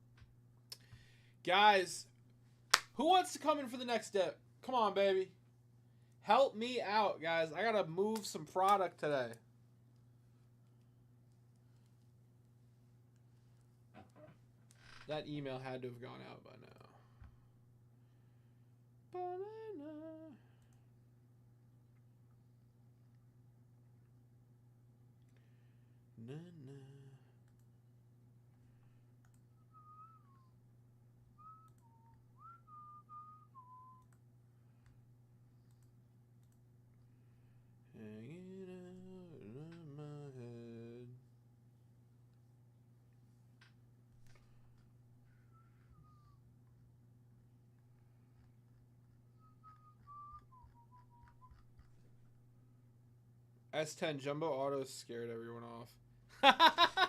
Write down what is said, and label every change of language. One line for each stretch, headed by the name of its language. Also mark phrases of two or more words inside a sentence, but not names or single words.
English: Guys, who wants to come in for the next dip? Come on, baby. Help me out, guys. I gotta move some product today. That email had to have gone out by now. Banana. Na, na. Hanging out of my head. S10 Jumbo Autos scared everyone off.